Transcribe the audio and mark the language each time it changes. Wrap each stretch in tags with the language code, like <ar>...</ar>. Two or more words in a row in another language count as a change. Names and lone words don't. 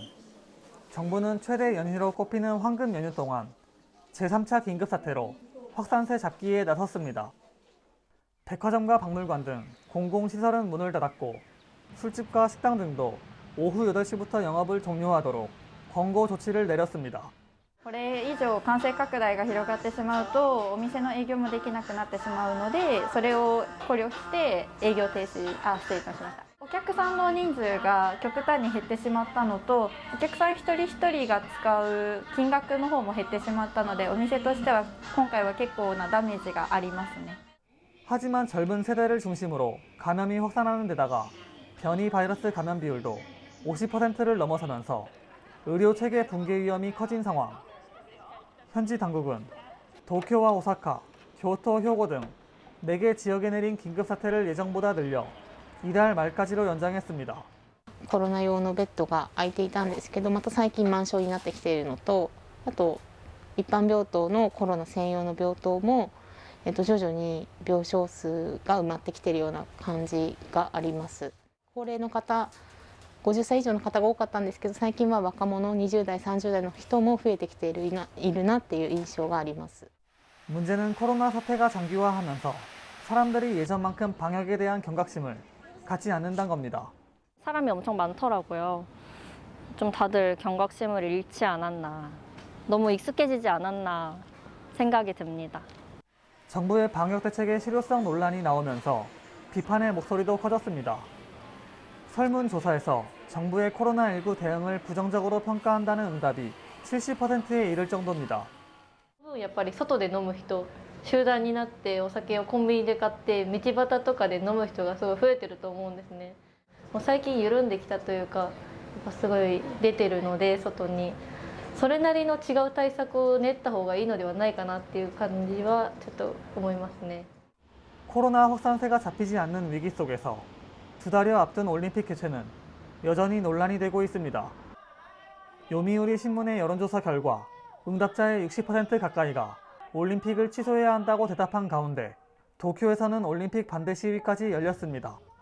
<ko>정부는 최대 연휴로 꼽히는 황금 연휴 동안 제3차 긴급사태로 확산세 잡기에 나섰습니다. 백화점과 박물관 등 공공시설은 문을 닫았고 술집과 식당 등도 오후 8시부터 영업을 종료하도록 권고 조치를 내렸습니다.</ko> <ja>これ以上感染拡大が広がってしまうとお店の営業もできなくなってしまうので、それを考慮して営業停止失礼いたしました。お客さんの人数が極端に減ってしまったのと、お客さん一人一人が使う金額の方も減ってしまったので、お店としては今回は結構なダメージがありますね。</ja> <ko>하지만 젊은 세대를 중심으로 감염이 확산하는 데다가 변이 바이러스 감염 비율도 50%를 넘어서면서 의료 체계 붕괴 위험이 커진 상황. 현지 당국은 도쿄와 오사카, 교토, 효고 등 4개 지역에 내린 긴급사태를 예정보다 늘려 이달 말까지로 연장했습니다.</ko> <ja>コロナ用のベッドが空いていたんですけど、また最近満床になってきているのと、あと一般病棟のコロナ専用の病棟も徐々に病床数が埋まってきているような感じがあります。高齢の方、50歳以上の方が多かったんですけど、最近は若者20代、30代の人も増えてきているなっていう印象があります。</ja> <ko>문제는 코로나 사태가 장기화하면서 사람들이 예전만큼 방역에 대한 경각심을 갖지 않는다는 겁니다. 사람이 엄청 많더라고요. 좀 다들 경각심을 잃지 않았나, 너무 익숙해지지 않았나 생각이 듭니다. 정부의 방역 대책의 실효성 논란이 나오면서 비판의 목소리도 커졌습니다. 설문조사에서 정부의 코로나19 대응을 부정적으로 평가한다는 응답이 70%에 이를 정도입니다.</ko> <ja>やっぱり外で飲む人、集団になってお酒をコンビニで買って道端とかで飲む人がすごい増えてると思うんですね。もう最近緩んできたというか、やっぱすごい出てるので外にそれなりの違う対策を練った方がいいのではないかなっていう感じはちょっと思いますね。</ja> <ko>코로나 확산세가 잡히지 않는 위기 속에서 2달여 앞둔 올림픽 개최는 여전히 논란이 되고 있습니다. 요미우리 신문의 여론조사 결과 응답자의 60% 가까이가 올림픽을 취소해야 한다고 대답한 가운데 도쿄에서는 올림픽 반대 시위까지 열렸습니다.</ko>